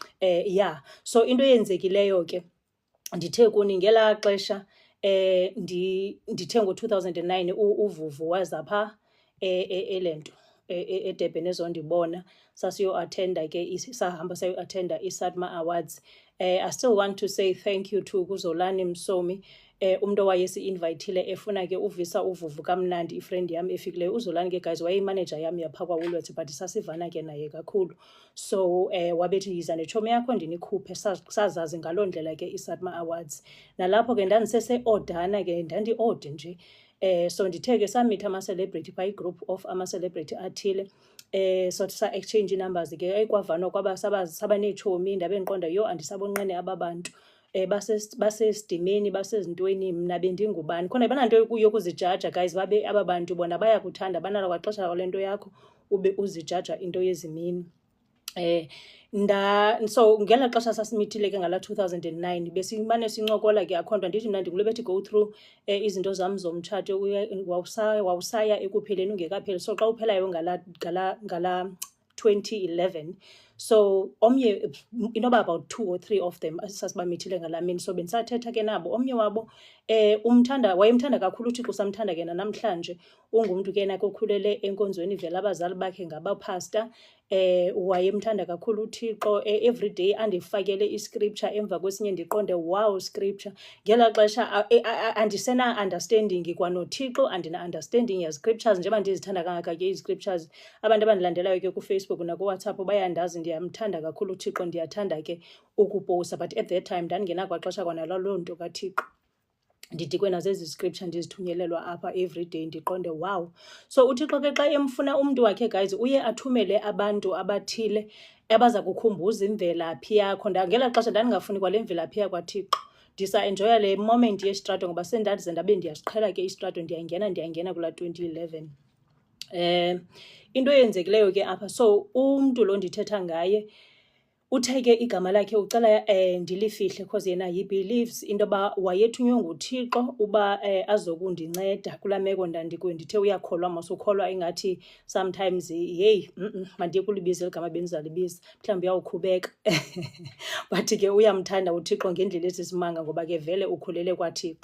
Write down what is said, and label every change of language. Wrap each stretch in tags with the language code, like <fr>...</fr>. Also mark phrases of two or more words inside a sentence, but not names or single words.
<xh>So into eyenzekileyo ke, ndithe kuni ngelaa xesha ndithe ngo-2009 uVuvu waza phaa ele nto eDurban ezondibona, sasiyo-athenda ke, sahamba sayo-athenda i-SATMA Awards.</xh> <en>I still want to say thank you to</en> <xh>kuZolani Msomi, umntu owayesi-invayithile efuna ke uvisa uVuvu kamnandi, ifriend yam efikileyo. uZolani ke guys wayeyimanager yam yaphaa kwaWoolworths, but sasivana ke naye kakhulu. So wabethi yiza netshomi yakho ndinikhuphe, sazazi ngaloo ndlela ke i-SATMA Awards. Nalapho ke ndandisese-odana ke, ndandi-ode nje. So ndithe ke samitha ama-celebrity phaa,</xh> <en>i-group of</en> <xh>ama-celebrity athile. So</xh> <en>sa-exchange numbers</en> <xh>ke, kwavanwa kwaba saba neetshomi, ndabe ndiqonda yho andisabonqene aba bantu. Basesidimeni, basezintweni, mna bendingubani? Khona bananto yokuzijaja guys, babe aba bantu bona bayakuthanda, banalo kwaxesha kwale nto yakho ube uzijaja into yezimini. So ngela xesha sasimithile ke ngala 2009 besimane sincokola ke, akho nto. Ndithi mna ndikule bethi</xh> <en>go through</en> <xh>izinto zam zomtshato, wawusaya ekupheleni ungekapheli. So xa uphelayo ngala 2011, so omnye inoba</xh> <en>about 2 or 3 of them</en> <xh>sasibamithile ngalaa mini. So bendisathetha ke nabo, omnye wabo wayemthanda kakhulu uThixo, samthanda ke nanamhlanje. Ungumntu ke nakokhulele enkonzweni, vele abazali bakhe ngabaphasta. Wayemthanda kakhulu uThixo, everyday andifakele iscripture emva kwesinye ndiqonde</xh> <en>wow scripture.</en> <xh>Ngela xesha andisena-understanding kwanoThixo, andina-understanding yaziscriptures njengoba ndizithanda kangaka ke iziscriptures. Abantu abandilandelayo ke kuFacebook nakuWhatsApp bayandazi ndiyamthanda kakhulu uThixo, ndiyathanda ke ukupowusta,</xh> <en>but at that time</en> <xh>ndandingenakwaxesha kwanaloo nto kaThixo. Ndidikwe nazezi scripture ndizithunyelelwa apha everyday, ndiqonde wow. So uThixo ke xa emfuna umntu wakhe guys, uye athumele abantu abathile abaza kukhumbuza imvelaphi yakho. Ngela xesha ndandingafuni kwale mvelaphi yakwaThixo, ndisa-enjoya le moment yesitrato, ngoba sendandize ndabe ndiyasiqhela ke isitrato, ndiyangena kula 2011. Into eyenzekileyo ke apha, so umntu lo ndithetha ngaye uthe ke igama lakhe ucela ndilifihle because yena</xh> <en>he believes</en> <xh>into yoba wayethunywe nguThixo uba azokundinceda kulaa meko ndandikuyo. Ndithe uyakholwa mos, ukholwa ingathi sometimes yeyi mandiye kulibiza eli gama bendizalibiza, mhlawumbi uyawukhubeka. But ke uyamthanda uThixo ngendlela esisimanga, ngoba ke vele ukhulele kwaThixo.</xh>